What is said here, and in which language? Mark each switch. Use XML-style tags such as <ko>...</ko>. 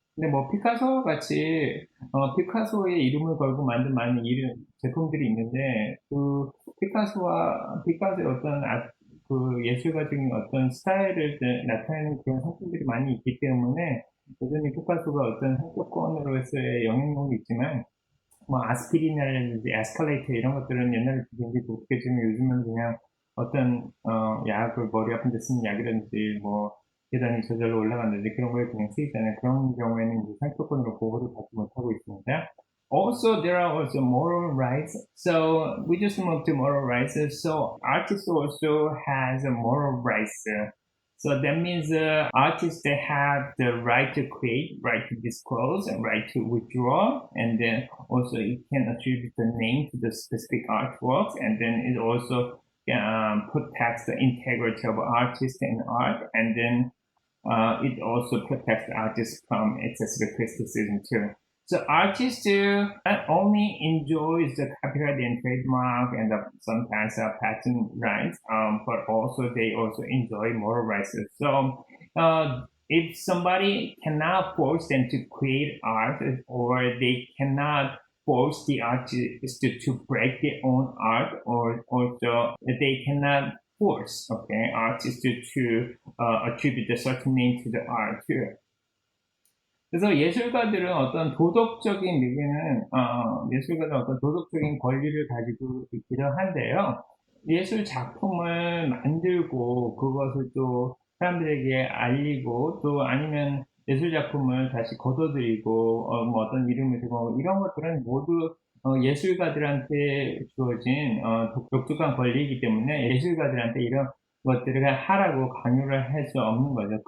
<ko>근데 뭐 피카소와 같이 피카소의 이름을 걸고 만든 많은 제품들이 있는데, 그 피카소의 어떤 그 예술가적인 어떤 스타일을 나타내는 그런 상품들이 많이 있기 때문에 여전히 피카소가 어떤 상표권으로서의 영향력이 있지만, 뭐 아스피린이라든지 에스컬레이터 이런 것들은 옛날에 굉장히 독특했지만 요즘은 그냥 어떤 약을 머리 아픈 데 쓰는 약이라든지 뭐 계단이 저절로 올라간다든지 그런 거에 그냥 쓰이잖아요. 그런 경우에는 이제 상표권으로 보호를 받지 못하고 있습니다.</ko> <en>Also, there are also moral rights. So we just moved to moral rights. So artists also has a moral rights. So that means artists, they have the right to create, right to disclose, and right to withdraw, and then also it can attribute the name to the specific artworks, and then it also protects the integrity of artists and art, and then it also protects the artist from excessive criticism too. So artists not only enjoys the copyright and trademark and sometimes patent rights, but also they also enjoy moral rights. So if somebody cannot force them to create art, or they cannot force the artist to break their own art, or also they cannot force artists to attribute a certain name to the art too.</en> <ko>그래서 예술가들은 어떤 도덕적인 예술가들은 어떤 도덕적인 권리를 가지고 있기도 한데요. 예술 작품을 만들고 그것을 또 사람들에게 알리고, 또 아니면 예술 작품을 다시 걷어들이고 뭐 어떤 이름을 대고 이런 것들은 모두 예술가들한테 주어진 독특한 권리이기 때문에 예술가들한테 이런 것들을 하라고 강요를 할 수 없는 거죠.</ko>